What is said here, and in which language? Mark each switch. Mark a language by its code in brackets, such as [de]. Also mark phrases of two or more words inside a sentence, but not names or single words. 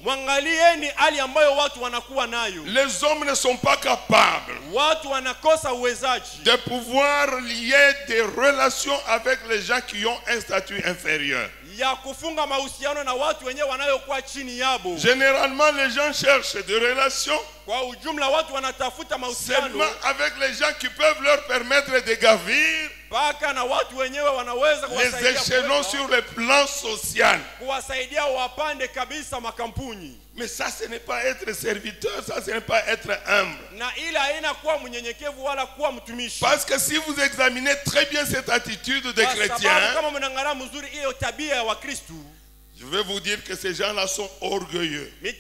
[fr] Les hommes ne sont pas capables de pouvoir lier des relations avec les gens qui ont un statut inférieur. Généralement, les gens cherchent des relations seulement avec les gens qui peuvent leur permettre de gravir [sw] mpaka na watu wenyewe wanaweza kuwasaidia, [fr] les échelons sur le plan social, [sw] kuwasaidia wapande kabisa makampuni. [fr] Mais ça, ce n'est pas être serviteur, ça, ce n'est pas être humble. Parce que si vous examinez très bien cette attitude des chrétiens, je vais vous dire que ces gens-là sont orgueilleux.